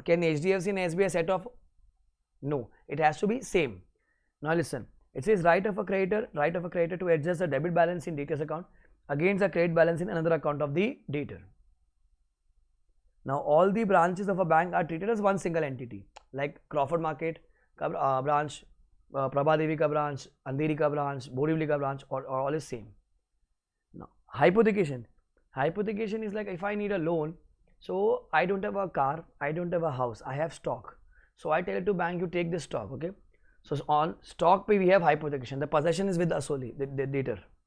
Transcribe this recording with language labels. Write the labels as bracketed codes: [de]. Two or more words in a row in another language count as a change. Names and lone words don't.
[en] Can HDFC and SBI set off? No, it has to be same. Now listen, it says right of a creditor to adjust the debit balance in debtor's account against the credit balance in another account of the debtor. Now all the branches of a bank are treated as one single entity, like Crawford Market ka branch, Prabhadevi ka branch, Andheri ka branch, Borivali ka branch, or all is same. Now hypothecation is like if I need a loan, so I don't have a car, I don't have a house, I have stock. So I tell it to bank, you take this stock, okay? So on stock pay we have hypothecation. The possession is with the asoli, the debtor.